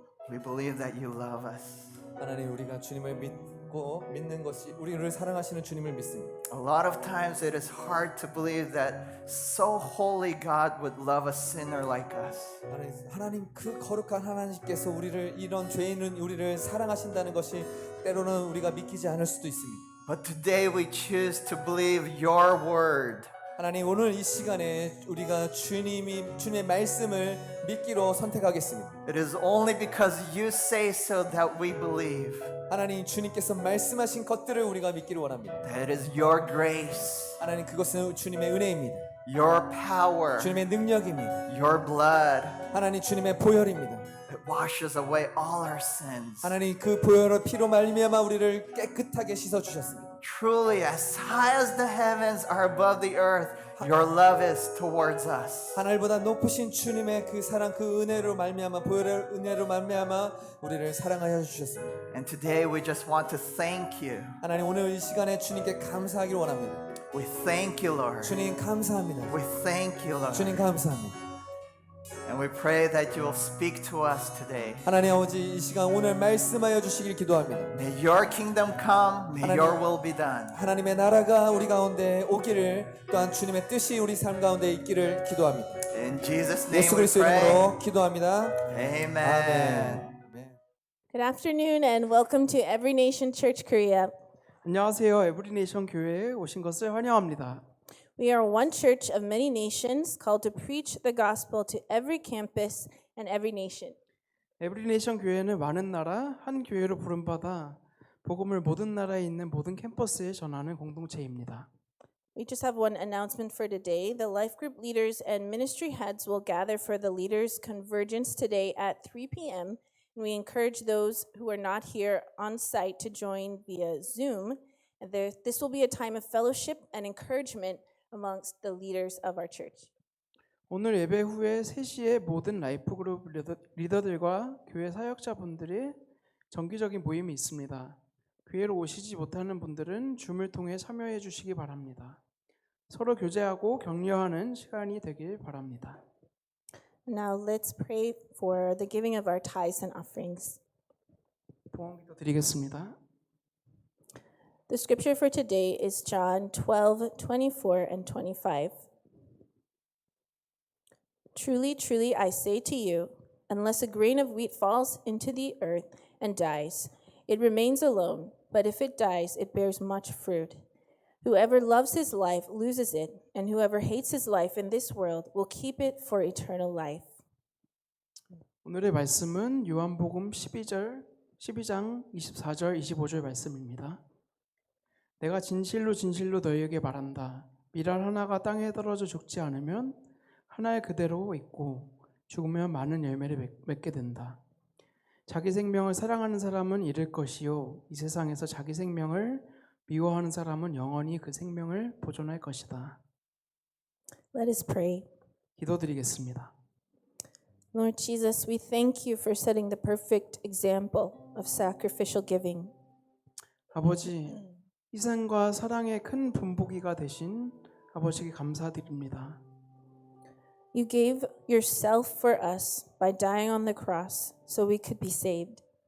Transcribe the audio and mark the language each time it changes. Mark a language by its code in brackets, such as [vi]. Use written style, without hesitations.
[en] We believe that you love us. [ko] 하나님 우리가 주님을 믿고 믿는 것이 우리를 사랑하시는 주님을 믿습니다. [en] A lot of times it is hard to believe that so holy God would love a sinner like us. [ko] 하나님 그 거룩한 하나님께서 우리를 이런 죄 있는 우리를 사랑하신다는 것이 때로는 우리가 믿기지 않을 수도 있습니다. [en] But today we choose to believe your word. [ko] 하나님 오늘 이 시간에 우리가 주님의 말씀을 믿기로 선택하겠습니다. [en] It is only because you say so that we believe. [ko] 하나님 주님께서 말씀하신 것들을 우리가 믿기를 원합니다. [en] That is your grace, [ko] 하나님 그것은 주님의 은혜입니다. [en] your power, [ko] 주님의 능력입니다. [en] your blood. [ko] 하나님 주님의 보혈입니다. [en] It washes away all our sins. [ko] 하나님 그 보혈의 피로 말미암아 우리를 깨끗하게 씻어 주셨습니다. [en] Truly, as high as the heavens are above the earth, your love is towards us. [ko] 하늘보다 높으신 주님의 그 사랑, 그 은혜로 말미암아 보혈의 은혜로 말미암아 우리를 사랑하여 주셨습니다. [en] And today we just want to thank you. [ko] 하나님 오늘 이 시간에 주님께 감사하기를 원합니다. [en] We thank you, Lord. [ko] 주님 감사합니다. [en] We thank you, Lord. [ko] 주님 감사합니다. [en] And we pray that you will speak to us today. [ko] 하나님 아버지 이 시간 오늘 말씀하여 주시길 기도합니다. [en] May your kingdom come, may [ko] 하나님. [en] your will be done. [ko] 하나님의 나라가 우리 가운데 오기를 또한 주님의 뜻이 우리 삶 가운데 있기를 기도합니다. [en] In Jesus' name [ko] 예수 [en] we [ko] 그리스도 [en] pray. [ko] 이름으로 기도합니다. [en] Amen. [ko] 아멘. [en] Good afternoon and welcome to Every Nation Church Korea. [ko] 안녕하세요. 에브리네이션 교회에 오신 것을 환영합니다. [en] We are one church of many nations called to preach the gospel to every campus and every nation. [ko] 에브리네이션 교회는 많은 나라 한 교회로 부름받아 복음을 모든 나라에 있는 모든 캠퍼스에 전하는 공동체입니다. [en] We just have one announcement for today. The life group leaders and ministry heads will gather for the leaders convergence today at 3 p.m. And we encourage those who are not here on site to join via Zoom. And this will be a time of fellowship and encouragement amongst the leaders of our church. [ko] 오늘 예배 후에 3시에 모든 라이프 그룹 리더들과 교회 사역자분들의 정기적인 모임이 있습니다. 교회로 오시지 못하는 분들은 줌을 통해 참여해 주시기 바랍니다. 서로 교제하고 격려하는 시간이 되길 바랍니다. [en] Now let's pray for the giving of our tithes and offerings. [ko] 봉헌기도 드리겠습니다. [en] The scripture for today is John 12:24 and 25. Truly, truly, I say to you, unless a grain of wheat falls into the earth and dies, it remains alone, but if it dies, it bears much fruit. Whoever loves his life loses it, and whoever hates his life in this world will keep it for eternal life. [ko] 오늘의 말씀은 요한복음 12장 24절 25절 말씀입니다. 내가 진실로 진실로 너희에게 말한다. 밀알 하나가 땅에 떨어져 죽지 않으면 하나에 그대로 있고 죽으면 많은 열매를 맺게 된다. 자기 생명을 사랑하는 사람은 잃을 것이요 이 세상에서 자기 생명을 미워하는 사람은 영원히 그 생명을 보존할 것이다. [en] Let us pray. [ko] 기도드리겠습니다. [en] Lord Jesus, we thank you for setting the perfect example of sacrificial giving. [ko] 아버지, 희생과 사랑의 큰 분보기가 되신 아버지께 감사드립니다. [en] You gave yourself for us by dying on the cross so we could be saved.